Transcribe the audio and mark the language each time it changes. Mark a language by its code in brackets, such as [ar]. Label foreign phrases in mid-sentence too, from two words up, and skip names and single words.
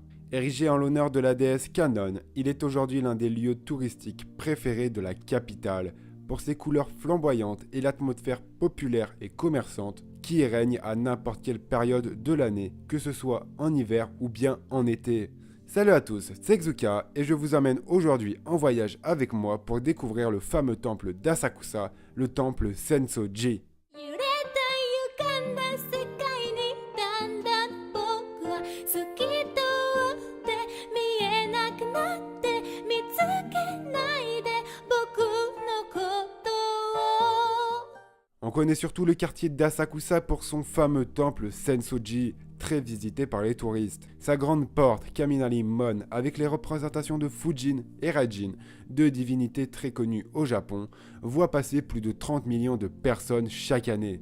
[fr] Érigé en l'honneur de la déesse Kannon, il est aujourd'hui l'un des lieux touristiques préférés de la capitale, pour ses couleurs flamboyantes et l'atmosphère populaire et commerçante qui y règne à n'importe quelle période de l'année, que ce soit en hiver ou bien en été. Salut à tous, c'est Xuka et je vous emmène aujourd'hui en voyage avec moi pour découvrir le fameux temple d'Asakusa, le temple Sensoji. [ja] 揺れた歪んだ世界にだんだん僕は透き通って見えなくなって見つけないで僕のことを [fr] On connaît surtout le quartier d'Asakusa pour son fameux temple Sensoji, très visité par les touristes. Sa grande porte, Kaminari-mon, avec les représentations de Fujin et Raijin, deux divinités très connues au Japon, voit passer plus de 30 millions de personnes chaque année.